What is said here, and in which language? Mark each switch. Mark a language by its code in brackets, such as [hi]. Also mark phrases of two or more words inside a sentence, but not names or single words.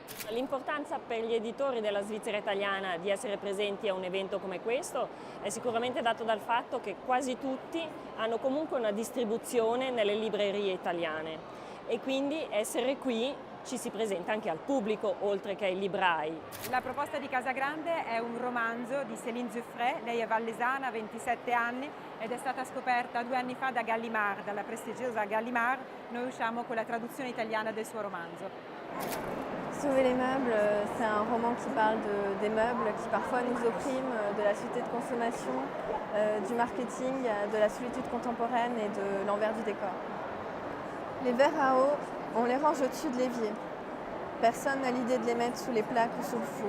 [it] L'importanza per gli editori della Svizzera italiana di essere presenti a un evento come questo è sicuramente dato dal fatto che quasi tutti hanno comunque una distribuzione nelle librerie italiane e quindi essere qui ci si presenta anche al pubblico oltre che ai librai. La proposta di Casagrande è un romanzo di Céline Zuffray, lei è vallesana, ha 27 anni ed è stata scoperta 2 anni fa da Gallimard, dalla prestigiosa Gallimard. Noi usciamo con la traduzione italiana del suo romanzo. [fr] Sauver les meubles, c'est un roman qui parle des meubles qui parfois nous oppriment, de la société de consommation, du marketing, de la solitude contemporaine et de l'envers du décor. Les verres à eau, on les range au-dessus de l'évier. Personne n'a l'idée de les mettre sous les plaques ou sous le four.